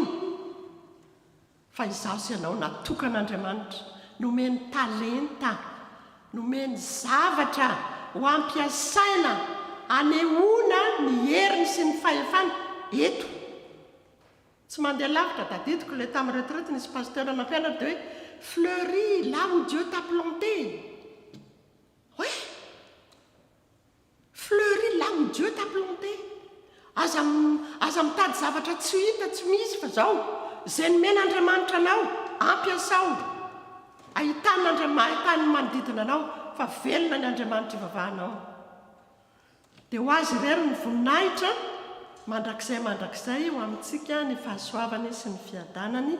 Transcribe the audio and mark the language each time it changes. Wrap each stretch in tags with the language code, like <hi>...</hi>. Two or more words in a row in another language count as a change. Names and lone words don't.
<mg>Fa izaho sy ianao natokan'Andriamanitra, nomeny talenta, nomeny zavatra ho ampiasaina anehoana ny heriny sy ny fahefana eto. Tsy mandeha lavitra tadidiko le tamin'ny retraite nisy pasteur nampianatra dia hoe</mg> <fr>fleuris là où Dieu t'a planté. Oui, fleuris là où Dieu t'a planté.</fr> <mg>Aza mitady zavatra tsy hita, tsy misy fa zao zay nomen'Andriamanitra anao, ampiasao, ahitany manodidina anao, fa velona ny Andriamanitra ivavahanao. Dia ho azy irery ny voninahitra mandrakizay ho amintsika ny fahasoavany sy ny fiadanany.</mg>